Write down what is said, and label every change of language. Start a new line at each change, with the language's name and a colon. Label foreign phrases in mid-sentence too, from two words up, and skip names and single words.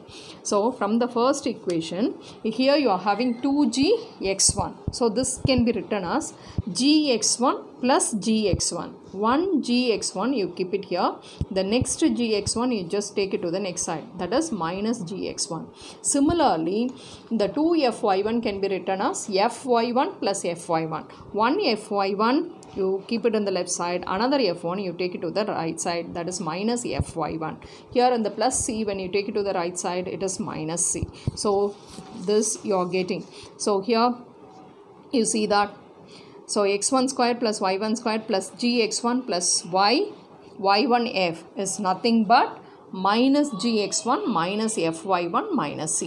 English: So from the first equation, here you are having 2gx1. So this can be written as gx1 plus gx1. 1 gx1 you keep it here. The next gx1 you just take it to the next side. That is minus gx1. Similarly, the 2fy1 can be written as fy1 plus fy1. 1 fy1 you keep it on the left side, another f1 you take it to the right side, that is minus fy1. Here in the plus c, when you take it to the right side, it is minus c. So this you are getting. So here you see that, so x1 squared plus y1 squared plus gx1 plus y1f is nothing but minus gx1 minus fy1 minus c.